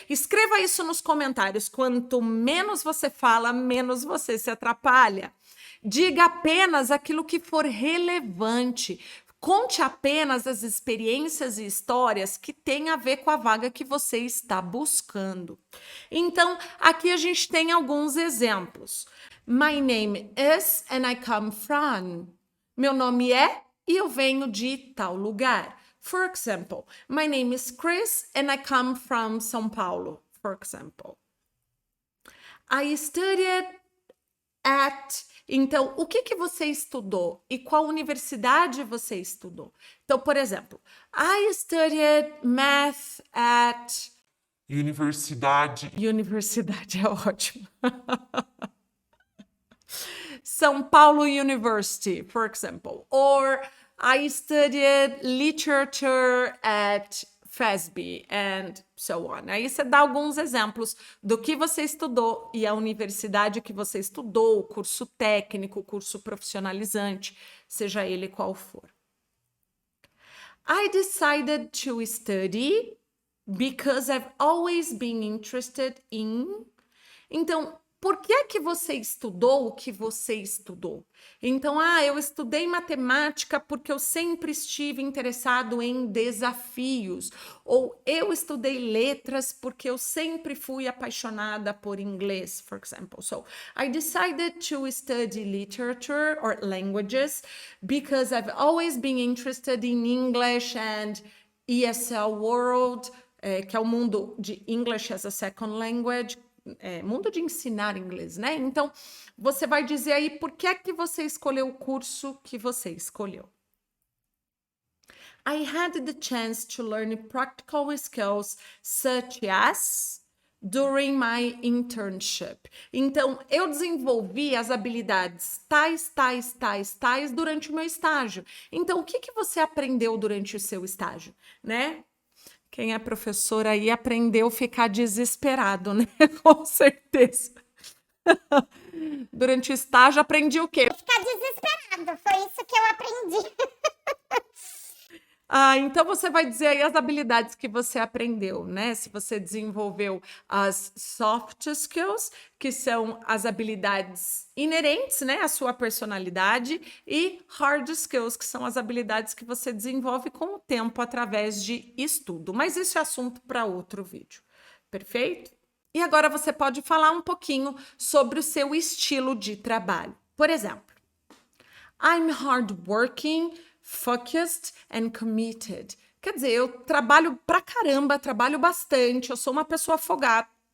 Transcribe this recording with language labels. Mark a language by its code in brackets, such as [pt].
[pt] Escreva isso nos comentários. Quanto menos você fala, menos você se atrapalha. Diga apenas aquilo que for relevante. Conte apenas as experiências e histórias que têm a ver com a vaga que você está buscando. Então, aqui a gente tem alguns exemplos. [en] My name is and I come from. [pt] Meu nome é e eu venho de tal lugar. [en] For example, my name is Chris and I come from São Paulo. For example, I studied at. [pt] Então, o que você estudou e qual universidade você estudou? Então, por exemplo, [en] I studied math at [pt] Universidade. Universidade é ótimo. [en] São Paulo University, for example. Or I studied literature at FASB and so on. [pt] Aí você dá alguns exemplos do que você estudou e a universidade que você estudou, o curso técnico, o curso profissionalizante, seja ele qual for. [en] I decided to study because I've always been interested in. [pt] Então, por que é que você estudou o que você estudou? Então, eu estudei matemática porque eu sempre estive interessado em desafios. Ou eu estudei letras porque eu sempre fui apaixonada por inglês, [en] for example. So, I decided to study literature or languages because I've always been interested in English and ESL world, [pt] que é o mundo de English as a second language, mundo de ensinar inglês, né? Então, você vai dizer aí por que é que você escolheu o curso que você escolheu. [en] I had the chance to learn practical skills such as during my internship. [pt] Então, eu desenvolvi as habilidades tais durante o meu estágio. Então, o que que você aprendeu durante o seu estágio, né? Quem é professor aí aprendeu a ficar desesperado, né? Com certeza. Durante o estágio, aprendi o quê? Ficar desesperado, foi isso que eu aprendi. Então você vai dizer aí as habilidades que você aprendeu, né? Se você desenvolveu as soft skills, que são as habilidades inerentes, né, à sua personalidade, e hard skills, que são as habilidades que você desenvolve com o tempo através de estudo. Mas isso é assunto para outro vídeo. Perfeito? E agora você pode falar um pouquinho sobre o seu estilo de trabalho. Por exemplo, [en] I'm hardworking, focused and committed. [pt] Quer dizer, eu trabalho pra caramba, trabalho bastante, eu sou uma pessoa folgada.